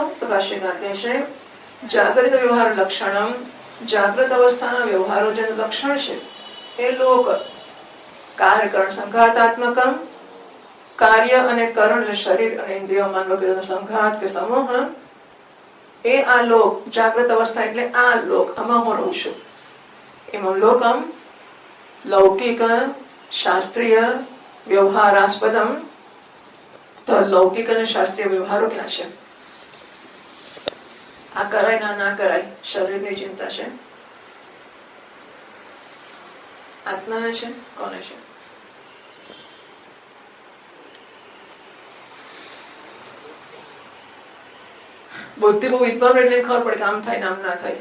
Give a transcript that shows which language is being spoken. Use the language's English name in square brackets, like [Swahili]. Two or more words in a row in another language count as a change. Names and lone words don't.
[Gujarati] તો ભાષ્યકાર કહે છે [Sanskrit] જાગૃત વ્યવહાર લક્ષણમ, [Gujarati] જાગૃત અવસ્થાના વ્યવહારો જે લક્ષણ છે એ લોક. [Sanskrit] કાર્યકરણ સંઘાતાત્મકમ, [Gujarati] કાર્ય અને કરણ એટલે શરીર અને ઇન્દ્રિયો મન વગેરેનો સંઘાત કે સમૂહ, એ આ લોક. જાગૃત અવસ્થા એટલે આ લોક, આમાં હું રહું છું. [Sanskrit] इमं लोकम लौकिक शास्त्रीय व्यवहारास्पदम. [Gujarati] તો લૌકિક અને શાસ્ત્રીય વ્યવહારો ક્યાં છે? આ કરાય ના કરાય શરીરની ચિંતા છે, આત્માને છે, કોને છે? બુદ્ધિ બહુ વિદ્વાન એટલે ખબર પડે કે આમ થાય ને આમ ના થાય.